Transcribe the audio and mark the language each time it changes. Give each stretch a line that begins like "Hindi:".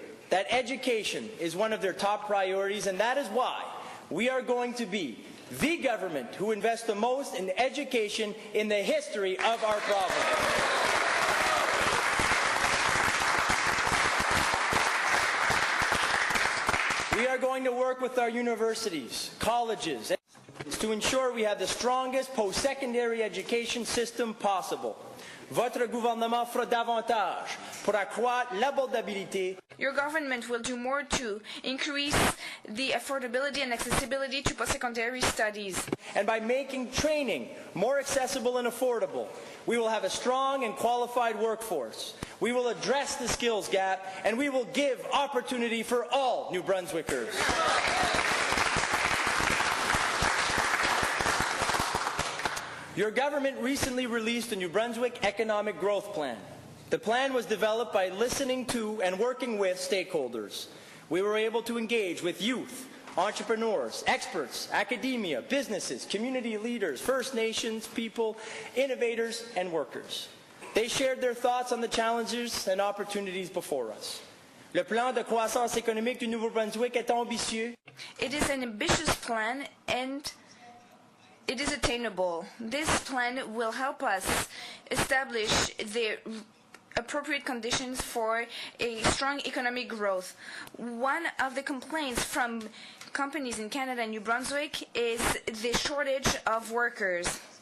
English: That education is one of their top priorities, and that is why we are going to be the government who invests the most in education in the history of our province. We are going to work with our universities, colleges, to ensure we have the strongest post-secondary education system possible.
French: Votre gouvernement fera davantage pour accroître l'abordabilité.
English: Your government will do more to increase the affordability and accessibility to post-secondary studies. And by making training more accessible and affordable, we will have a strong and qualified workforce. We will address the skills gap, and we will give opportunity for all New Brunswickers. Your government recently released a New Brunswick Economic Growth Plan. The plan was developed by listening to and working with stakeholders. We were able to engage with youth, entrepreneurs, experts, academia, businesses, community leaders, First Nations people, innovators, and workers. They shared their thoughts on the challenges and opportunities before us.
French: Le plan de croissance économique du Nouveau-Brunswick est ambitieux.
English: It is an ambitious plan and it is attainable. This plan will help us establish the appropriate conditions for a strong economic growth. One of the complaints from companies in Canada and New Brunswick is the shortage of workers.